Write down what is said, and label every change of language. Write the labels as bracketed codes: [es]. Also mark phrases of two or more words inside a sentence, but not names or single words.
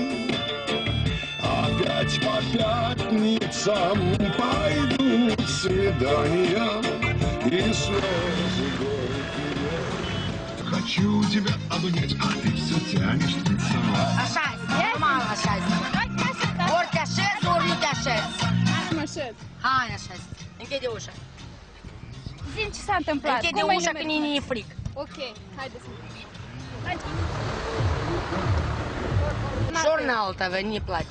[ru] опять по пятницам пойдут свидания и слезы горькие. Хочу тебя обнять, а ты все тянешь танцевать. [ro] Așa, normal așa. Ori te așezi, ori nu te așezi. Mă așez. Hai așa. Închide ușa. Zi-mi ce s-a întâmplat. Închide Cum ai ușa că numerit? ni-i fric. Ok, haideți. Jurnalul tău, nu-i place.